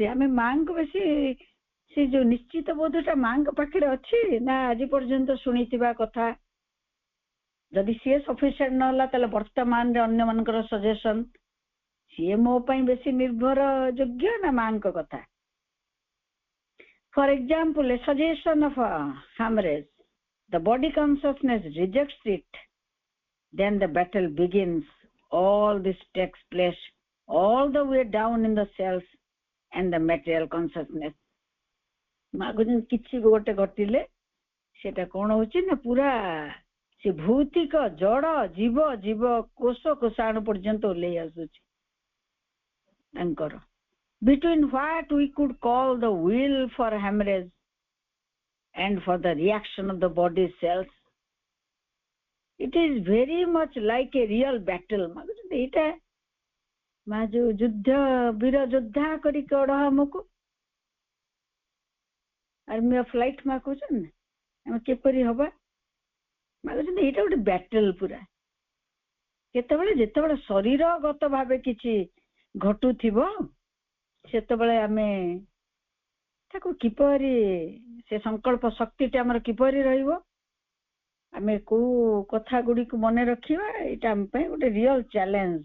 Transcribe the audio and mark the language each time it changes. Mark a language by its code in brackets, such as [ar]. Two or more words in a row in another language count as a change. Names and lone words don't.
[or] ଆମେ ମାଙ୍କୁ ବେଶୀ ସେ ଯୋଉ ନିଶ୍ଚିତ ବୋଧଟା ମାଙ୍କ ପାଖରେ ଅଛି ନା ଆଜି ପର୍ଯ୍ୟନ୍ତ ଶୁଣିଥିବା କଥା, ଯଦି ସିଏ ସଫିସିଏଣ୍ଟ ନହେଲା ତାହେଲେ ବର୍ତ୍ତମାନରେ ଅନ୍ୟମାନଙ୍କର ସଜେସନ ସିଏ ମୋ ପାଇଁ ବେଶୀ ନିର୍ଭର ଯୋଗ୍ୟ ନା ମାଙ୍କ କଥା? [en] for example, a suggestion of Hamres, the body consciousness rejects it, then the battle begins. All this takes place all the way down in the cells and the material consciousness. [or] ମାଗୁଛନ୍ତି କିଛି ଗୋଟେ ଘଟିଲେ ସେଟା କଣ ହଉଛି ନା ପୁରା ସେ ଭୌତିକ ଜଡ ଜୀବ ଜୀବ କୋଷ କୋଷାଣୁ ପର୍ଯ୍ୟନ୍ତ ଓହ୍ଲେଇ ଆସୁଛି ତାଙ୍କର। [en] Between what we could call the will for hemorrhage and for the reaction of the body cells, it is very much like a real battle. [or] ମାଗୁଛନ୍ତି ଏଇଟା ମା ଯୋଉ ଯୁଦ୍ଧ ବୀର ଯୋଦ୍ଧା କରି କଢ ଆମକୁ [en] army of light [or] ମା କହୁଛନ୍ତି ନା, ଆମେ କିପରି ହବା? ମାଗୁଛନ୍ତି ଏଇଟା ଗୋଟେ ବ୍ୟାଟେଲ ପୁରା। କେତେବେଳେ ଯେତେବେଳେ ଶରୀରଗତ ଭାବେ କିଛି ଘଟୁଥିବ ସେତେବେଳେ ଆମେ ତାକୁ କିପରି ସେ ସଂକଳ୍ପ ଶକ୍ତିଟା ଆମର କିପରି ରହିବ, ଆମେ କୋଉ କଥା ଗୁଡିକୁ ମନେ ରଖିବା, ଏଇଟା ଆମ ପାଇଁ ଗୋଟେ [en] real challenge.